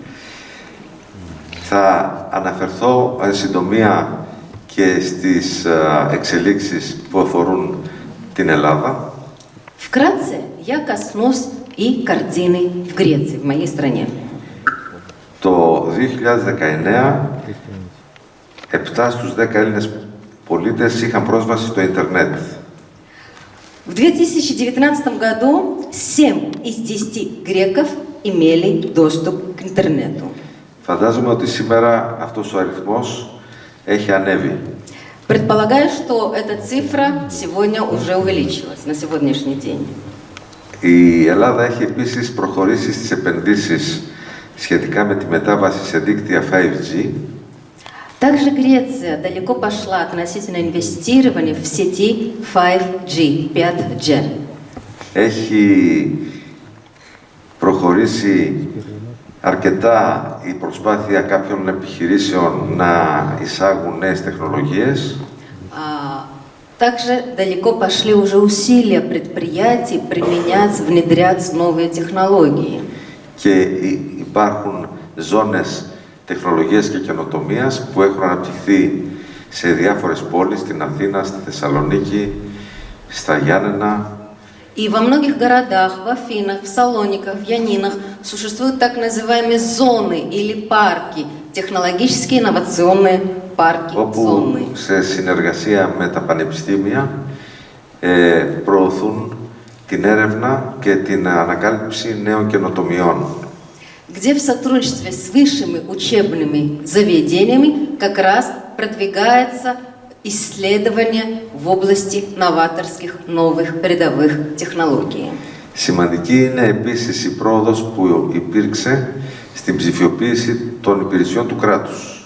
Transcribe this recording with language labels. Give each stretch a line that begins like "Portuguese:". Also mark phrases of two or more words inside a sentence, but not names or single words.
Greek: Θα αναφερθώ εν συντομία και στις εξελίξεις που αφορούν την Ελλάδα.
Russian: Вкратце я коснусь и картины в Греции, в моей стране.
Greek: Το 2019, 7 στους 10 Έλληνες πολίτες είχαν πρόσβαση στο ίντερνετ.
Russian: В 2019 году 7 из 10 греков имели доступ к интернету.
Greek: Φαντάζομαι ότι σήμερα αυτός ο αριθμός έχει ανέβει.
Russian: Предполагаю, что эта цифра сегодня уже увеличилась на сегодняшний день.
Greek: Η Ελλάδα έχει επίσης προχωρήσει στις επενδύσεις σχετικά με τη μετάβαση σε δίκτυα 5G.
Russian: Также Греция далеко пошла относительно инвестирования в сети 5G, 5G.
Greek: Έχει προχωρήσει αρκετά η προσπάθεια κάποιων επιχειρήσεων να εισάγουν νέες τεχνολογίες.
Russian: Также далеко пошли уже усилия предприятий применять, внедрять новые технологии.
Greek: Και υπάρχουν ζώνες τεχνολογίας και καινοτομίας που έχουν αναπτυχθεί σε διάφορες πόλεις, στην Αθήνα, στη Θεσσαλονίκη, στα Γιάννενα
Russian: И во многих городах, в Афинах, в Салониках, в Янинах существуют так называемые зоны или парки, технологические инновационные парки,
Greek: όπου
Russian: зоны.
Greek: σε συνεργασία με τα πανεπιστήμια προωθούν την έρευνα και την ανακάλυψη νέων καινοτομιών.
Russian: Где в сотрудничестве с высшими учебными заведениями как раз продвигается исследование в области новаторских новых передовых технологий.
Greek: Σημαντική είναι επίσης η πρόοδος που υπήρξε στην ψηφιοποίηση των υπηρεσιών του κράτους.